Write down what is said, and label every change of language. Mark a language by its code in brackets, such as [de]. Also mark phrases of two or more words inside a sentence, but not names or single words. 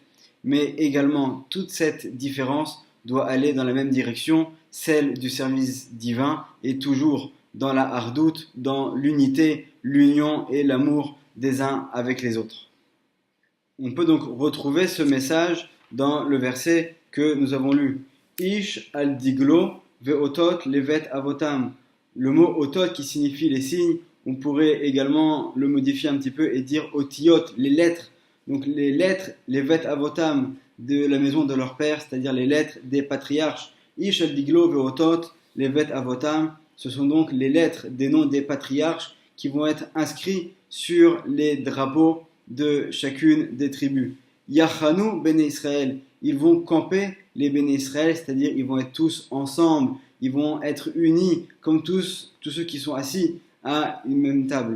[fr] Mais également, toute cette différence doit aller dans la même direction, celle du service divin, et toujours dans la hardoute, dans l'unité, l'union et l'amour des uns avec les autres. On peut donc retrouver ce message dans le verset que nous avons lu. [he] איש על דגלו באותות לבית אבותם. [fr] Le mot otot qui signifie les signes, on pourrait également le modifier un petit peu et dire otiot, les lettres. Donc les lettres, [he] לבית אבותם, [fr] de la maison de leur père, c'est-à-dire les lettres des patriarches. [he] איש על דגלו באותות לבית אבותם, [fr] ce sont donc les lettres des noms des patriarches qui vont être inscrits sur les drapeaux de chacune des tribus. [he] יחנו בני ישראל, [fr] ils vont camper les Béné Israël, c'est-à-dire ils vont être tous ensemble, ils vont être unis comme tous ceux qui sont assis à une même table.